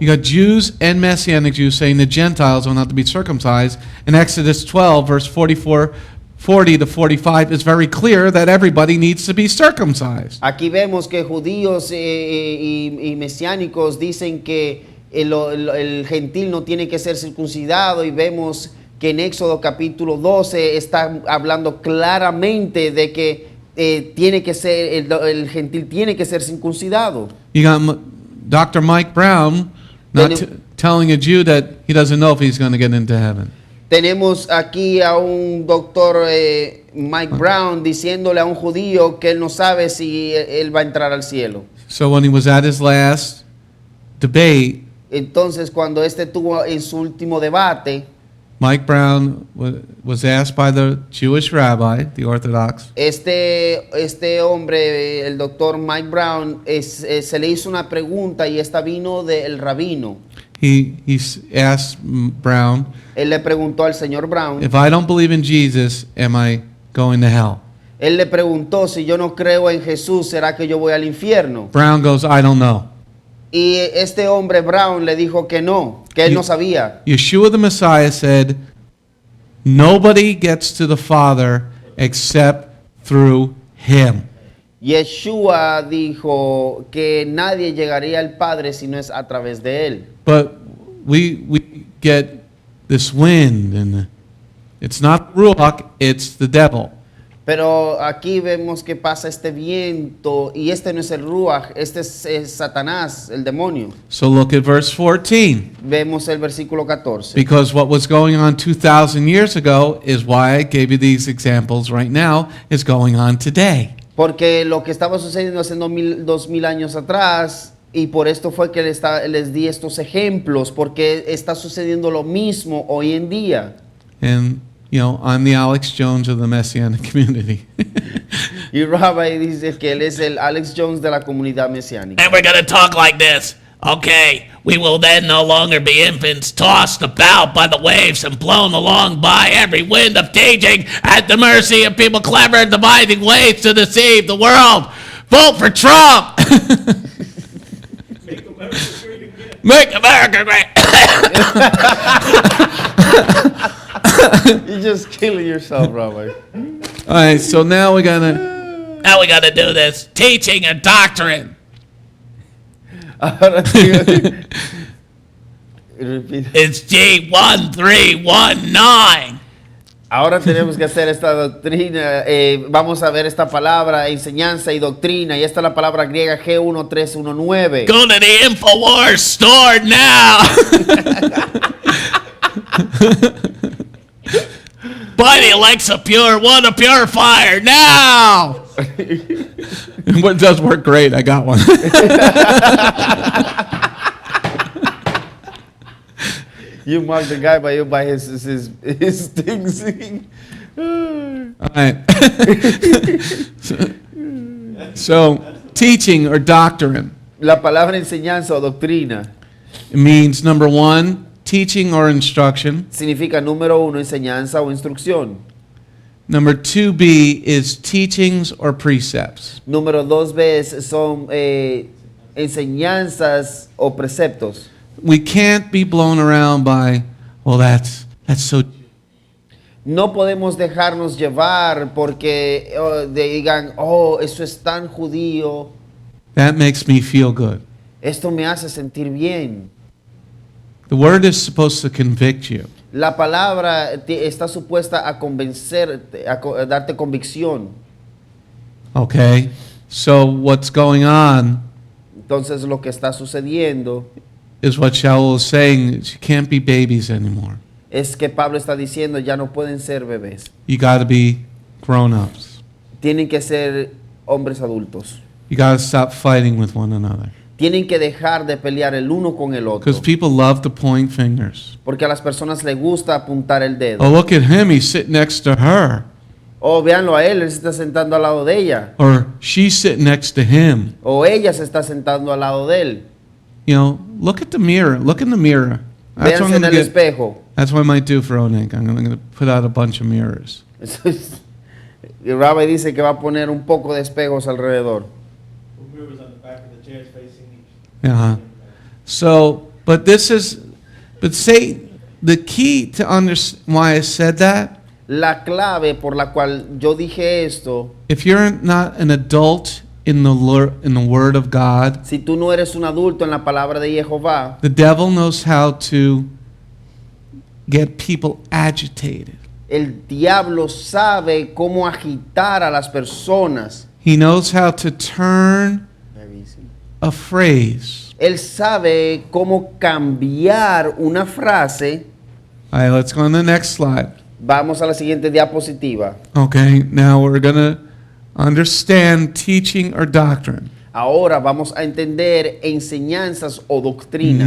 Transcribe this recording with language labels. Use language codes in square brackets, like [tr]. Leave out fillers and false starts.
[en] You got Jews and Messianic Jews saying the Gentiles will not to be circumcised. In Exodus 12, verse 40 to 45, it's very clear that everybody needs to be circumcised. [es] Aquí vemos que judíos y mesiánicos dicen que el gentil no tiene que ser circuncidado, y vemos que en Éxodo capítulo 12 está hablando claramente de que tiene que ser el gentil tiene que ser circuncidado. [en] You got Dr. Mike Brown not telling a Jew that he doesn't know if he's going to get into heaven. [es] Tenemos aquí a un doctor Mike Brown diciéndole a un judío que él no sabe si él va a entrar al cielo. [en] So when he was at his last debate, [es] Entonces cuando tuvo en su último debate, [en] Mike Brown was asked by the Jewish rabbi, the Orthodox, [es] este hombre, el doctor Mike Brown, se le hizo una pregunta, y esta vino del rabino. [en] he asked Brown, [es] Él le preguntó al señor Brown, [en] if I don't believe in Jesus, am I going to hell? [es] él le preguntó, si yo no creo en Jesús, ¿será que yo voy al infierno? [en] Brown goes, I don't know. [es] Y este hombre Brown le dijo que no, que él no sabía. [en] Yeshua the Messiah said, nobody gets to the Father except through him. [es] Yeshua dijo que nadie llegaría al Padre si no es a través de él. [en] But we get this wind, and it's not Ruach, it's the devil. [es] Pero aquí vemos que pasa este viento, y este no es el Ruach, este es Satanás, el demonio. [en] So look at verse 14. [es] Vemos el versículo 14. [en] Because what was going on 2,000 years ago is why I gave you these examples right now, is going on today. [es] Porque lo que estaba sucediendo hace 2000 años atrás, y por esto fue que les di estos ejemplos, porque está sucediendo lo mismo hoy en día. [en] And, you know, I'm the Alex Jones of the Messianic community. [es] Y Rabbi dice que él es el Alex Jones de la comunidad mesiánica. [en] And we're going to talk like this. Okay, we will then no longer be infants tossed about by the waves and blown along by every wind of teaching at the mercy of people clever and devising ways to deceive the world. Vote for Trump! Make America great again. Make America great! You're just killing yourself, Rabbi. All right, so now we gotta, Now we got to do this. Teaching and doctrine. [es] Ahora sí. Repite. [en] It's G1319. [es] Ahora tenemos que hacer esta doctrina. Vamos a ver esta palabra, enseñanza y doctrina. Y esta es la palabra griega G1319. [en] Go to the InfoWars store now. Buy the Alexa Pure Water Purifier now. It does work great. I got one. You mark the guy by his things. All right. So, teaching or doctrine, [es] La palabra enseñanza o doctrina [en] it means number one, teaching or instruction. [es] significa número uno, enseñanza o instrucción. [en] Number 2B is teachings or precepts. [es] Número 2B son enseñanzas o preceptos. [en] We can't be blown around by, well, that's so. [es] No podemos dejarnos llevar porque digan, oh, eso es tan judío, [en] That makes me feel good. [es] esto me hace sentir bien. [en] The word is supposed to convict you. [es] La palabra está supuesta a convencerte, a darte convicción. [en] Okay? So what's going on [es] Entonces lo que está sucediendo [en] is what Sha'ul is saying, is you can't be babies anymore. [es] es que Pablo está diciendo, ya no pueden ser bebés. [en] You got to be grown-ups. [es] Tienen que ser hombres adultos. [en] You got to stop fighting with one another. [es] Tienen que dejar de pelear el uno con el otro. [en] Because people love to point fingers. [es] Porque a las personas les gusta apuntar el dedo. [en] Oh, look at him, he's sitting next to her. [es] Oh, véanlo a él se está sentando al lado de ella. [en] Or she's sitting next to him. [es] O ella se está sentando al lado de él. [en] You know, look at the mirror. Look in the mirror. That's what, [es] Véanse en el [en] get, [es] espejo. [en] that's what I might do for Onik. I'm going to put out a bunch of mirrors. [es] Y Rabbi dice que va a poner un poco de espejos alrededor. [en] Put mirrors on the back of the chairs facing each. Uh-huh. So, but say, the key to understand why I said that, [es] La clave por la cual yo dije esto, [en] if you're not an adult in the Word of God, [es] si tú no eres un adulto en la palabra de Jehová, [en] the devil knows how to get people agitated. [es] el diablo sabe cómo agitar a las personas. [en] He knows how to turn a phrase. [es] Él sabe cómo cambiar una frase. [en] All right, let's go on the next slide. [es] Vamos a la siguiente diapositiva. [en] Okay, now we're going to understand teaching or doctrine. [es] Ahora vamos a entender enseñanzas o doctrinas.